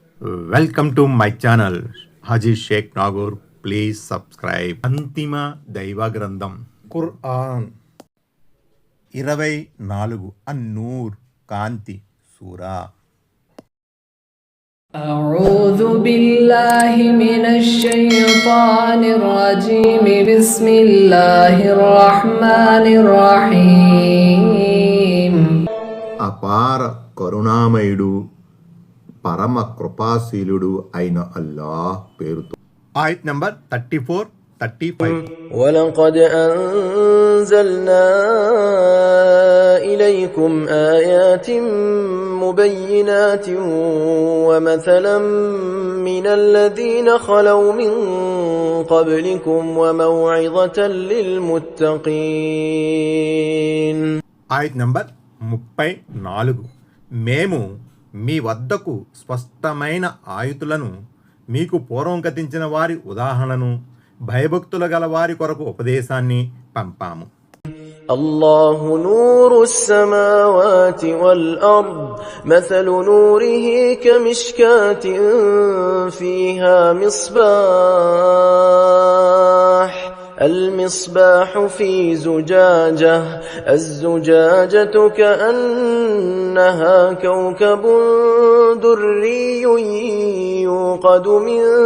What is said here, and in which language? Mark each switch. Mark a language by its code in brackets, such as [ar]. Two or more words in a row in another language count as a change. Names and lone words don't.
[en] welcome to my channel హాజీ షేక్ నాగూర్. please subscribe. [te] అంతిమ దైవ గ్రంథం ఖురాన్ 24 అన్నూర్ కాంతి సూరా. [ar] أعوذ بالله من الشيطان الرجيم بسم الله الرحمن الرحيم. [te] అపార కరుణామయుడు పరమ కృపాశీలుడు అయిన అల్లాహ్ పేరుతో. ఆయత్ నంబర్ 34-35. [ar] ولقد أنزلنا إليكم آيات مبينات ومثلا من الذين خلوا من قبلكم وموعظة للمتقين. [te] ఆయత్ నంబర్ 34. మేము మీ వద్దకు స్పష్టమైన ఆయుతులను, మీకు పూర్వం గతించిన వారి ఉదాహరణను, భయభక్తుల గల వారి కొరకు ఉపదేశాన్ని పంపాము. [ar] الله نور السماوات والأرض مثل نوره كمشكاة فيها مصباح المصباح في زجاجة الزجاجة كأنها كوكب دري يوقد من